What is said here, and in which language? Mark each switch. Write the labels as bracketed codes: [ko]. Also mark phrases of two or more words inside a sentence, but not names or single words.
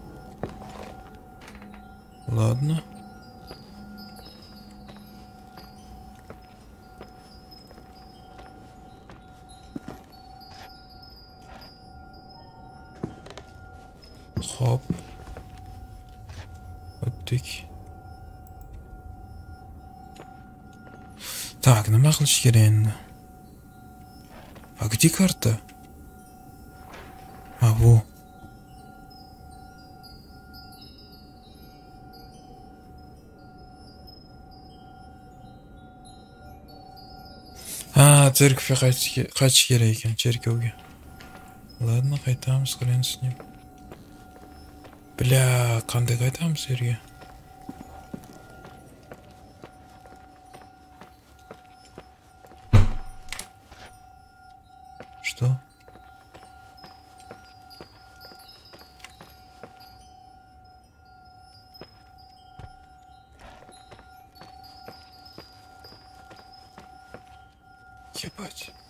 [ru] Ладно. Hop. [uz] O'tdik. Так, nima qilish kerak endi? [ru] А где карта? А, во. [uz] Церковьga qaytish kerak ekan, cherkovga. [ru] Ладно, qaytamiz, хрен с ним. Бля, [uz] qanday qaytamiz yerga? [ru] Что? Ебать.